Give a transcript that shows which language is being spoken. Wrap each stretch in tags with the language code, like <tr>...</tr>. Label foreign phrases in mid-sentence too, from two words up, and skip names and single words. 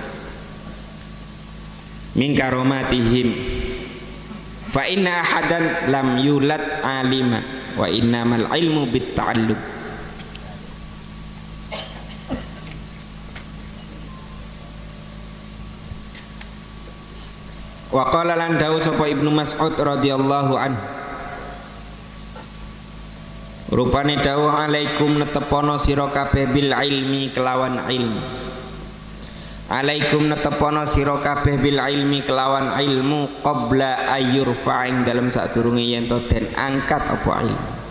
<ar>من كراماتهم فإن أحدا لم يولد عالما وإنما العلم بالتعلم. وقال</ar> <jv>lan dawu sapa Ibnu Mas'ud</jv> <ar>رضي الله عنه</ar> <jv>rupane dawuh alaikum netepono sira kabeh</jv> <ar>بالعلم</ar> <jv>kelawan ilmu. Alaikum netepono sira kabeh</jv> <ar>بالعلم</ar> <jv>kelawan ilmu</jv> <ar>قبل أن يرفع</ar> <jv>ing dalem sadurunge yen to den angkat apa ilmu.</jv>